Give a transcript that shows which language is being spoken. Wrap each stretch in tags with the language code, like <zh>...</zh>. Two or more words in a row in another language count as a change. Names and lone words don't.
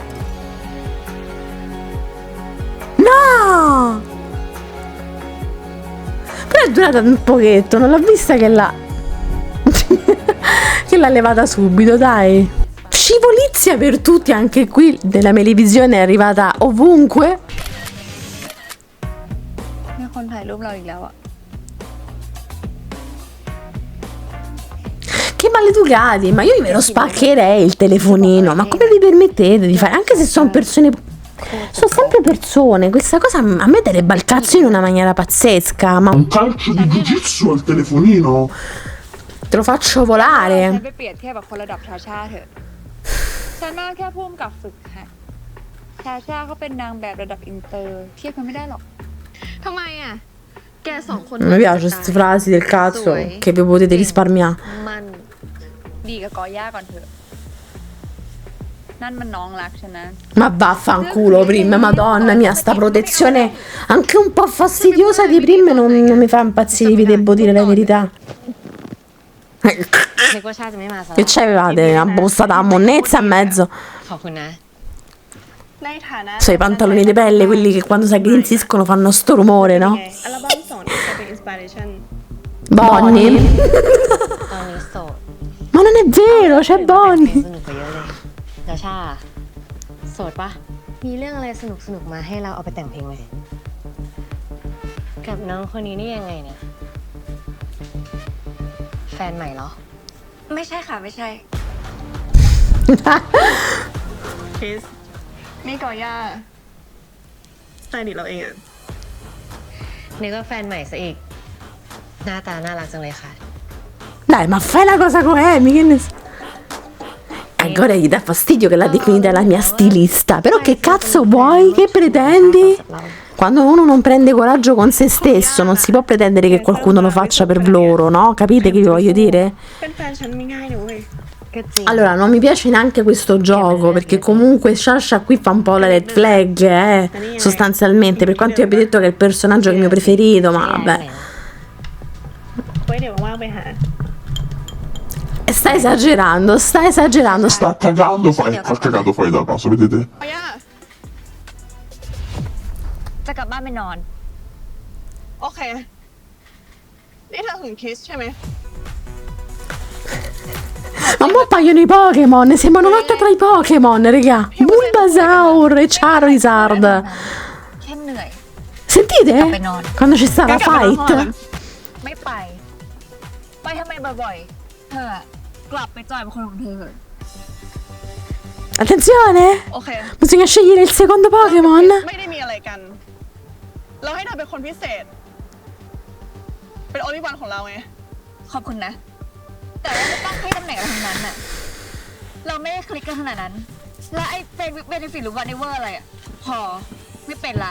<it>No! Però è durata un pochetto, non l'ho vista che l'ha che l'ha levata subito, dai. Scivolizia per tutti, anche qui della Melevisione è arrivata ovunque.</it> <th>มีคนถ่ายรูปเราอีกแล้วอะ</th> <it>Che maleducati, ma io ve lo spaccherei il telefonino, ma come vi permettete di fare? Anche se sono persone, sono sempre persone, questa cosa a me darebbe al cazzo in una maniera pazzesca, ma Un calcio di jiu-jitsu al telefonino? te lo faccio</it> <th>ฉัน</th> <it>volare.</it> <th>ไปเปรียบเทียบกับคนระดับชาชาเถอะ ฉันว่าแค่พุ่มกับฝึกหัดชาชาเขาเป็นนางแบบระดับอินเตอร์เทียบกันไม่ได้หรอก ทำไมอ่ะ แกสองคน</th> <it>Non mi piace queste frasi del cazzo che vi potete risparmiare.</it> <th>มัน ดีกับกอย่าก่อนเถอะ นั่นมันน้องรักฉันนะ</th> <it>Ma vaffanculo, Prim, madonna mia, sta protezione anche un po' fastidiosa di Prim non mi fa impazzire, vi devo dire la verità.</it> <th>นึกว่าชาติจะไม่มาซะ</th> <it>Che c'avevate? Una bussata a monnezza e mezzo.</it> <th>ขอบคุณนะ ในฐานะ</th> <it>Sono i pantaloni di pelle, quelli che quando si aggrinziscono fanno sto rumore, no?</it> <th>อัลบั้ม2เนี่ยจะเป็นอินสปิเรชัน</th> <it>Bonnie.</it> <th>ตอนนี้โสด</th> <it>Ma non è vero, c'è Bonnie.</it> <th>สนุกกว่าเยอะเลยแล้วชาโสดปะมีเรื่องอะไรสนุกมาให้เราเอาไปแต่งเพลงไหมกับน้องคนนี้นี่ยังไงเนี่ยแฟนใหม่เหรอ ไม่ใช่ค่ะ ไม่ใช่ คริสนี่กอย่าสไตลิสต์เราเองอะ นึกว่าแฟนใหม่ซะอีก หน้าตาน่ารักจังเลยค่ะ</th> <it>Dai, ma fai la cosa con Amy, che ne so. Ancora gli dà fastidio che l'ha definita la mia stilista. Però che cazzo vuoi? Che pretendi? Quando uno non prende coraggio con se stesso, non si può pretendere che qualcuno lo faccia per loro, no? Capite che vi voglio dire?</it> <th>เป็นแฟนฉันไม่ง่ายนะเว้ย</th> <it>Allora, non mi piace neanche questo gioco, perché comunque Sasha qui fa un po' la</it> <en>red flag,</en> <it>sostanzialmente, per quanto io abbia detto che è il personaggio che è il mio preferito, ma vabbè.</it> <th>ไว้เดี๋ยวว่างๆไปหา</th> <it>Sta esagerando, sta esagerando. Sta cagando fuori dal passo, vedete?</it> <th>กอย่า จะกลับบ้านไปนอน โอเค นี่เธอถึงคริสใช่ไหม</th> <it>Ma mo appaiono i Pokémon, sembra una lotta tra i Pokémon, raga. Bulbasaur e Charizard.</it> <th>แค่เหนื่อย</th> <it>Sentite? Quando c'è sta la</it> <th>กลับไปนอนห้อง</th> <it>fight.</it> <th>นะ ไม่ไป ไปทำไมบ่อยๆ เธออะกลับไปจอยเป็นคนของเธอ</th> <it>Attenzione!</it> <th>โอเค</th> <it>Bisogna scegliere il secondo Pokémon.</it> <th>ไม่ได้มีอะไรกัน เราให้เธอเป็นคนพิเศษ เป็นโอลิวันของเราไง ขอบคุณนะ แต่ว่าไม่ต้องให้ตำแหน่งอะไรทั้งนั้นน่ะ เราไม่ได้คลิกกันขนาดนั้น และไอ้เบนฟิตหรือวันเนเวอร์อะไรอ่ะ พอ ไม่เป็นละ</th>